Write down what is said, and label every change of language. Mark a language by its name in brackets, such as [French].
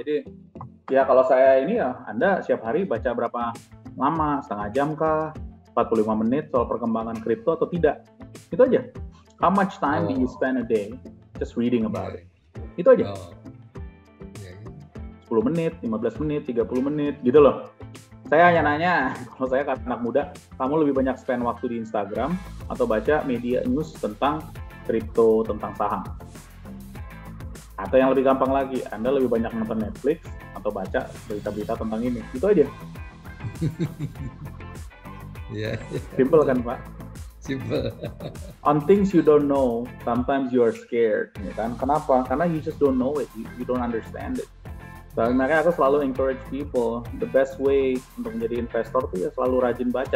[Indonesian] Jadi ya kalau saya ini ya Anda setiap hari baca berapa lama, setengah jam kah, 45 menit soal perkembangan kripto atau tidak. Itu aja. [English] How much time do you spend a day just reading about it? [Indonesian] Itu aja. 10 menit, 15 menit, 30 menit gitu loh. Saya hanya nanya, kalau saya kan anak muda, kamu lebih banyak spend waktu di Instagram atau baca media news tentang kripto, tentang saham? Atau yang lebih gampang lagi, Anda lebih banyak nonton Netflix atau baca berita-berita tentang ini? Itu aja. Simple kan, Pak? Simple. [English] On things you don't know, sometimes you are scared. [Indonesian] Ya kan? Kenapa? [English] Karena you just don't know it, you don't understand it. [Indonesian] So, makanya aku selalu [English] encourage people, the best way [Indonesian] untuk menjadi investor tuh ya selalu rajin baca.